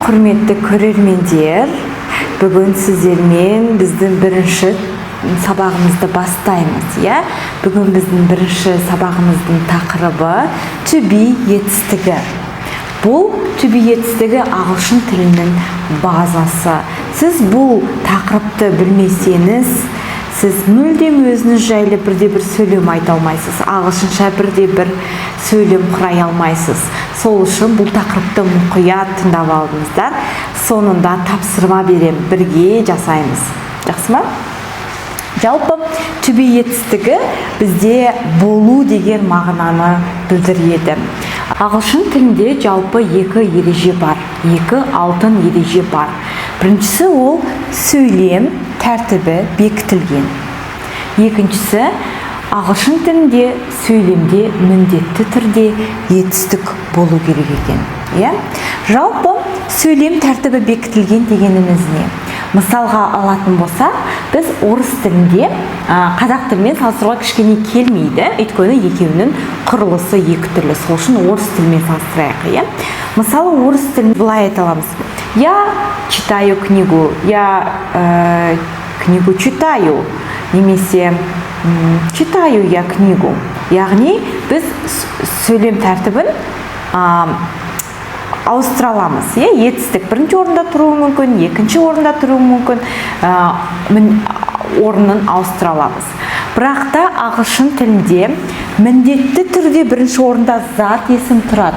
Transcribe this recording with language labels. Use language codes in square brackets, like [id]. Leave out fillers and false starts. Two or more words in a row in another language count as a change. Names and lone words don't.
[kk] Құрметті көрермендер, бүгін сіздермен біздің бірінші сабағымызды бастаймыз, Бүгін біздің бірінші сабағымыздың тақырыбы [en] to be [kk] етістігі. Бұл [en] to be [kk] етістігі ағылшын тілінің базасы. Сіз бұл тақырыпты білмесеңіз, сіз мүлдем өзіңіз жайлы бірде-бір сөйлем айта алмайсыз, ағылшынша бірде-бір сөйлем құрай алмайсыз. Сол үшін бұл тақырыпты мұқият тыңдап алыңыздар. Соңында тапсырма берем, бірге жасаймыз. Жақсы ма? Жалпы [en] to be [kk] етістігі бізде болу деген мағынаны білдіреді. Ағылшын тілінде жалпы екі ереже бар, екі алтын ереже бар. Біріншісі ол сөйлем тәртібі бекітілген. Екіншісі ағылшын тілінде сөйлемде міндетті түрде етістік болу керек екен. Жалпы сөйлем тәртібі бекітілген дегеніміз не? Мысалға алатын болса, біз орыс тілінде қазақ тілмен салыстыруға кішкене келмейді, өйткені екеуінің құрылысы екі түрлі. Сол үшін орыс тілмен салыстырайық. Мысалы, орыс тілін былай айта аламыз. [ru] Я читаю книгу, я книгу читаю, немесе читаю я книгу. [kk] Яғни біз сөйлем тәртібін ауыстыра аламыз. Етістік бірінші орында тұруы мүмкін, екінші орында тұруы мүмкін, орнын ауыстыра аламыз. Бірақ та ағылшын тілінде міндетті түрде бірінші орында зат есім тұрады.